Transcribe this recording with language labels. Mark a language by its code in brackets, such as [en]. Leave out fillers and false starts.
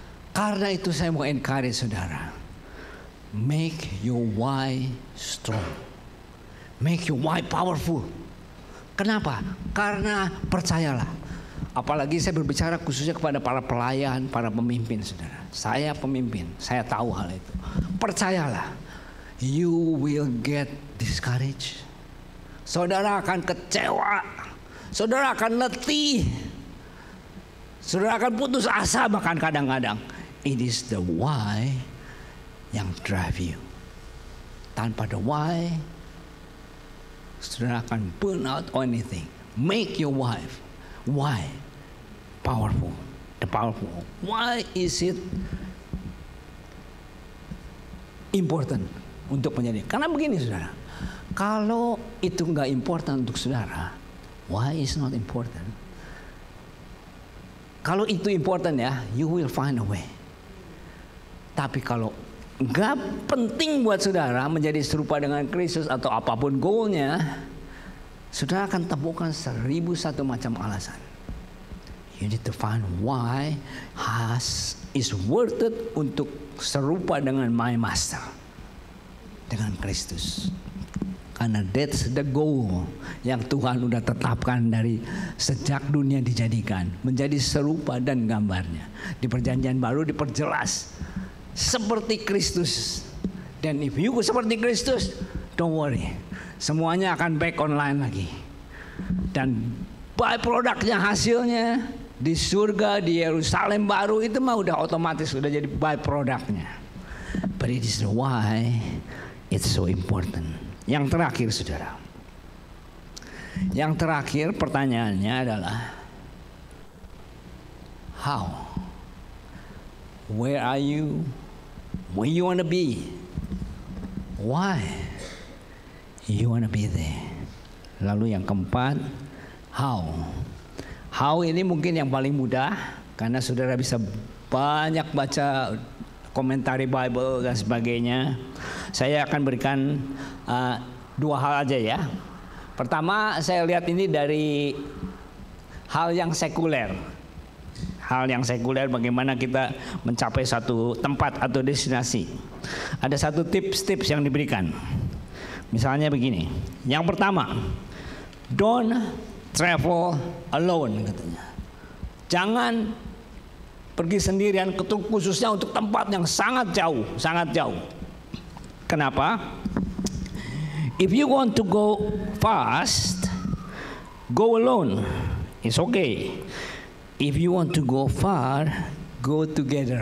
[id] Karena itu saya mau encourage saudara. [en] Make your why strong. Make your why powerful. [id] Kenapa? Karena percayalah. Apalagi saya berbicara khususnya kepada para pelayan, para pemimpin saudara. Saya pemimpin, saya tahu hal itu. Percayalah. [en] You will get discouraged. [id] Saudara akan kecewa. Saudara akan letih. Saudara akan putus asa bahkan kadang-kadang. [en] It is the why yang drive you. [id] Tanpa [en] the why, [id] saudara akan [en] burn out anything. Make your wife. Why? Powerful. The powerful. Why is it important [id] untuk menjadi? Karena begini saudara. Kalau itu nggak important untuk saudara, [en] why is not important? [id] Kalau itu [en] important ya, you will find a way. [id] Tapi kalau nggak penting buat saudara menjadi serupa dengan Kristus atau apapun goalnya, saudara akan temukan 1001 macam alasan. [en] You need to find why is worth it [id] untuk serupa dengan [en] my master, [id] dengan Kristus. Karena [en] that's the goal [id] yang Tuhan udah tetapkan dari sejak dunia dijadikan. Menjadi serupa dan gambarnya. Di perjanjian baru diperjelas. Seperti Kristus. Dan [en] if you [id] seperti Kristus, [en] don't worry. [id] Semuanya akan [en] back online [id] lagi. Dan byproductnya, hasilnya di surga, di Yerusalem baru, itu mah udah otomatis udah jadi byproductnya. [en] But it is why it's so important. [id] Yang terakhir saudara. Yang terakhir pertanyaannya adalah [en] how? Where are you Where you want to be? Why you want to be there? [id] Lalu yang keempat, [en] how. [id] How ini mungkin yang paling mudah karena saudara bisa banyak baca komentari Bible dan sebagainya. Saya akan berikan dua hal aja ya. Pertama, saya lihat ini dari hal yang sekuler. Hal yang sekuler bagaimana kita mencapai satu tempat atau destinasi. Ada satu tips-tips yang diberikan. Misalnya begini. Yang pertama, don't travel alone katanya. Jangan pergi sendirian, khususnya untuk tempat yang sangat jauh, sangat jauh. Kenapa? [en] If you want to go fast, go alone. It's okay. If you want to go far, go together.